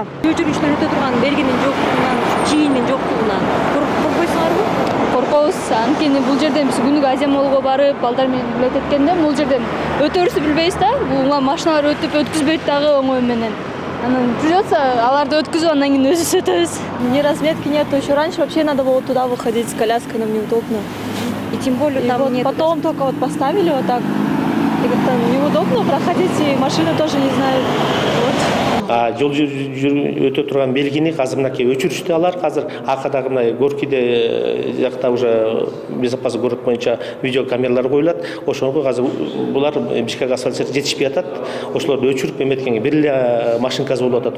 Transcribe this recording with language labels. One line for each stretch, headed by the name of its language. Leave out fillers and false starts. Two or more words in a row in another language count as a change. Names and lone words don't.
Kyrgyz: Жөө жүргүнчүлөр өтө турган белгинин жоктугунан, чийиндин жоктугунан коркпойсуңарбы? Коркобуз, анткени бул жерден биз күнүгө Аземолго барып, балдар менен билет эткенде, бул жерден өтөрүбүздү билбейбиз да. Бул машиналар өтүп өткүзбөйт дагы оңой менен. Анан придётся аларды өткүзүп, андан кийин өзүбүз өтөбүз.
Russian: Ни разметки нету, еще раньше вообще надо было туда выходить с коляской, нам неудобно. И тем более там вот нет. Потом только вот поставили вот так. И как-то неудобно проходить, и машины тоже не знают.
Kyrgyz: Жол өтө турган белгини азыр мынакей өчүрүштү алар. Азыр акадагы мына Горкийде жакта
Russian: уже безопасный город
Kyrgyz: боюнча видео камералар коюлат. Ошого азыр булар Бишкек асфальт жетишпей атат. Ошолорду өчүрүп эметкенге бир эле машинкасы болуп атат.